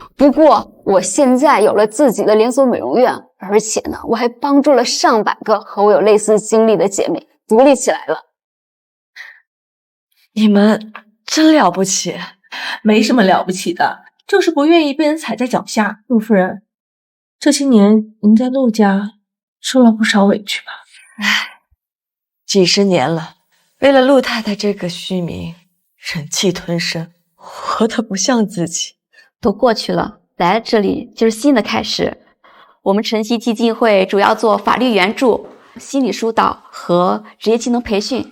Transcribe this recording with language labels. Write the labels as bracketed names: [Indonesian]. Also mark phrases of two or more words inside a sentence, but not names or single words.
[Chinese] 不过我现在有了自己的连锁美容院，而且呢，我还帮助了上百個和我有類似經歷的姐妹獨立起來了。你們真了不起，沒什麼了不起的，就是不願意被人踩在腳下。陸夫人，這些年您在陸家受了不少委屈吧？唉，幾十年了。為了陸太太這個虛名，忍氣吞聲，活得不像自己。都過去了，來了這裡就是新的開始。我們晨曦基金會主要做法律援助、心理疏導和職業技能培訓。